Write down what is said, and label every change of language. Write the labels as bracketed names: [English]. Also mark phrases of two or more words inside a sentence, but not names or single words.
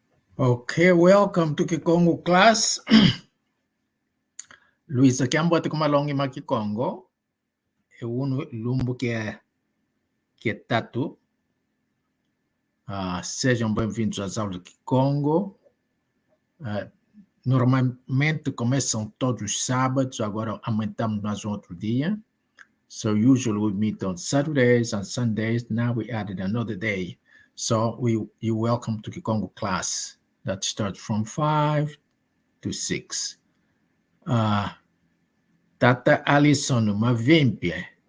[English] Okay, welcome to Kikongo class. [Kongo] Luisa Kiambo te kumalongi ma Kikongo. E unu lumbu que tatu. [Portuguese] Sejam bem-vindos às aulas de Kikongo. Normalmente começam todos os sábados, agora aumentamos mais outro dia. [English] So usually we meet on Saturdays and Sundays. Now we added another day. So you're welcome to Kikongo class that starts from 5 to 6. [Kongo] Tata Alison Mavimpie.